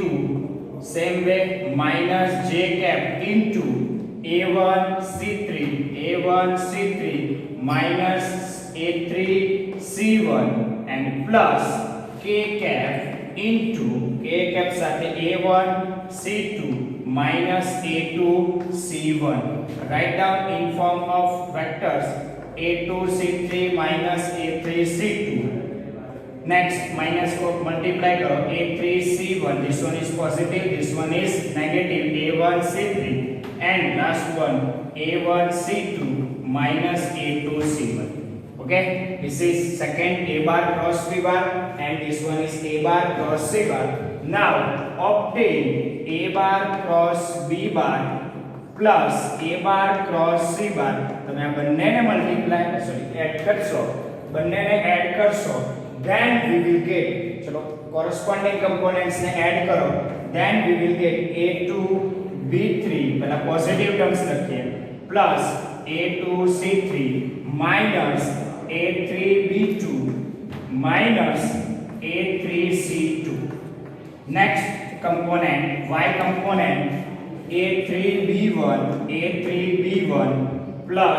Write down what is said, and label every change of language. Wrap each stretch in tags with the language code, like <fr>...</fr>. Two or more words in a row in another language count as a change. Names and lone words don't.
<en>Same way minus J cap into A1, C3 minus A3, C1 and plus K cap into K cap સાથે A1 C2 minus A2 C1. Write down in form of vectors A2 C3 minus A3 C2. Next minus को multiply करो A3 C1, this one is positive, this one is negative, A1 C3 and last one a1 c2 minus a2 c1. Okay, this is second a bar cross b bar and this one is a bar cross c bar. Now obtain a bar cross b bar plus a bar cross c bar.</en> <gu>તમે આ બંનેને</gu> <en>multiply add</en> <gu>કરશો, બંનેને એડ કરશો,</gu> <en>then we will get, ચલો corresponding components</en> <gu>ને એડ કરો,</gu> <en>then we will get a2 b3 પહેલા positive terms લખીએ plus a2 c3 minus a3 b2 minus a3 c2. Next component, y component, a3 b1 plus</en>